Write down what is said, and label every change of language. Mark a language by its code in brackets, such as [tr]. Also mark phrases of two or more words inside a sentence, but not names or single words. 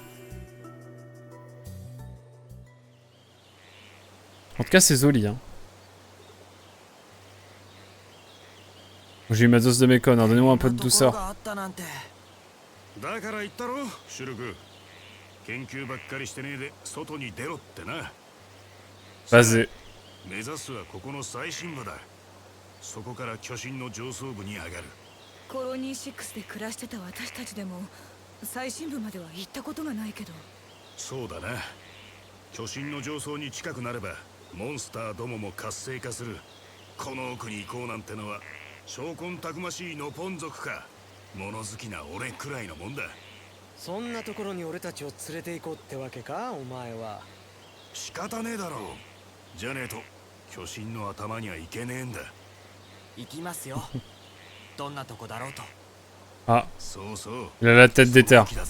[fr] En tout cas, c'est Zoli, hein. J'ai eu ma dose de mécon, hein. Donnez-moi un peu de douceur. Basé. [ja] そこから巨神の上層部に上がる。コロニー6で暮らしてた私たちでも最深部までは行ったことがないけど。そうだな。巨神の上層に近くなればモンスターどもも活性化する。この奥に行こうなんてのは証拠たくましいノポン族か物好きな俺くらいのもんだ。そんなところに俺たちを連れて行こうってわけか、お前は。仕方ねえだろう。じゃねえと巨神の頭には行けねえんだ。 [fr] Ah, il a la tête d'éther.